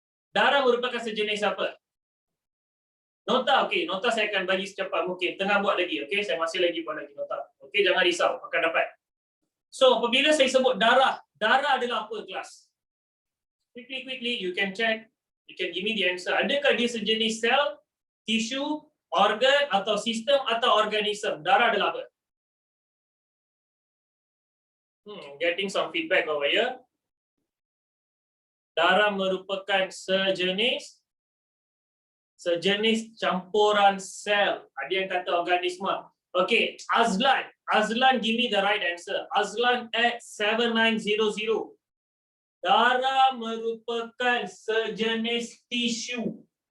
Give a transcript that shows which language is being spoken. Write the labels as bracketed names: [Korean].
[Malay] Darah merupakan sejenis apa? Nota, okey. Nota saya akan bagi secepat mungkin. Tengah buat lagi, okey. Saya masih lagi buat lagi nota. Okey, jangan risau, akan dapat. So, apabila saya sebut darah, darah adalah apa kelas? [English] Quickly, you can check. You can give me the answer. [Malay] Adakah dia sejenis sel, tisu, organ atau sistem atau organisme? Darah adalah apa? [English] Getting some feedback over here. [Malay] Darah merupakan sejenis campuran sel. Ada yang kata organisme. [English] Okay, Azlan give me the right answer. [Malay] Azlan at 7900. Darah merupakan sejenis tisu.